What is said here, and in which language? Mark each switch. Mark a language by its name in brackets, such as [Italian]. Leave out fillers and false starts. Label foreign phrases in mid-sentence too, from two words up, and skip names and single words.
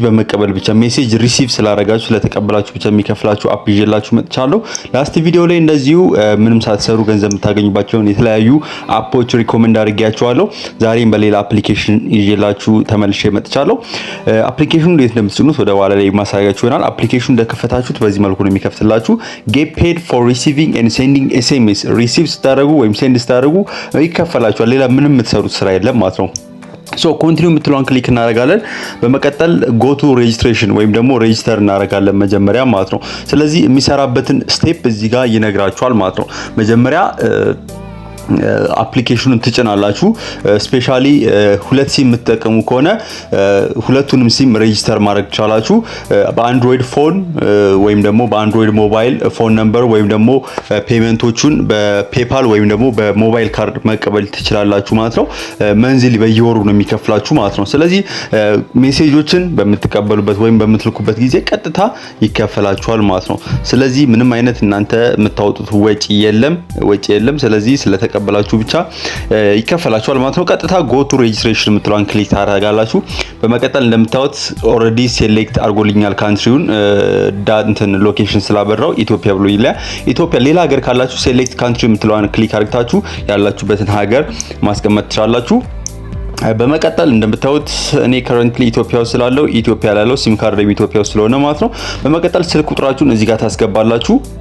[Amharic] በመቀበል ብቻ [English] message receive [Amharic] ስላረጋችሁ ስለተቀበላችሁ ብቻ የሚከፍላችሁ አፕ ይዤላችሁ መጥቻለሁ። ላስት ቪዲዮ ላይ እንደዚሁ ምንም ሳትሰሩ ገንዘብ የምታገኙባቸውን የተለያዩ አፖች ሪኮመንድ አድርጌያችኋለሁ። ዛሬም በሌላ አፕሊኬሽን ይዤላችሁ ተመልሼ መጥቻለሁ። አፕሊኬሽኑ እንዴት እንደምትጭኑት ወደ ኋላ ላይ ማሳያችሁ ይሆናል። አፕሊኬሽኑ እንደከፈታችሁት በዚህ መልኩ ነው የሚከፍትላችሁ። [English] get paid for receiving and sending SMS [Amharic] ሪሲቭ ስታደርጉ ወይም ሴንድ ስታደርጉ ይከፈላችኋል። ሌላ ምንም የምትሰሩት ስራ የለም ማለት ነው። ኮንቲኒው የምትለውን ክሊክ እናደርጋለን። በመቀጠል [English] go to registration [Amharic] ወይም ደግሞ ሬጂስተር እናደርጋለን መጀመሪያ ማለት ነው። ስለዚህ የሚሰራበትን ስቴፕ እዚህ ጋር ይነግራችኋል ማለት ነው። መጀመሪያ አፕሊኬሽኑን ትጭናላችሁ። ስፔሻሊ ሁለት ሲም የምትጠቀሙ ከሆነ ሁለቱንም ሲም ሬጂስተር ማድረግ ትችላላችሁ። በአንድሮይድ ፎን ወይም ደግሞ በአንድሮይድ [English] mobile phone number [Amharic] ወይም ደግሞ ፔመንቶቹን በፔፓል ወይም ደግሞ በሞባይል ካርድ መቀበል ትችላላችሁ ማለት ነው። መንዝሊ በየወሩ ነው የሚከፍላችሁ ማለት ነው። ስለዚህ ሜሴጆችን በምትቀበሉበት ወይም በምትልኩበት ጊዜ ቀጥታ ይከፈላችኋል ማለት ነው። ስለዚህ ምንም አይነት እናንተ የምታወጡት ወጪ የለም። ስለዚህ ስለተቀበላችሁ ብቻ ይከፈላችኋል ማለት ነው። ቀጥታ [English] go to registration [Amharic] የምትለውን ክሊክ ታደርጋላችሁ። በመቀጠል እንደምታዩት ኦሬዲ ሴሌክት አድርጎልኛል ካንትሪውን ዳንተን ሎኬሽን ስላበራው ኢትዮጵያ ብሎ ይላል። ኢትዮጵያ ሌላ ሀገር ካላችሁ [English] select country [Amharic] የምትለውን ክሊክ አድርጋችሁ ያላችሁበትን ሀገር ማስቀመጥ ትችላላችሁ። በመቀጠል እንደምታዩት እኔ ከረንትሊ ኢትዮጵያ ውስጥ ስላለው ኢትዮጵያ ላለው ሲም ካርድ ኢትዮጵያ ውስጥ ስለሆነ ማለት ነው። በመቀጠል ስልክ ቁጥራችሁን እዚህ ጋር ታስገባላችሁ።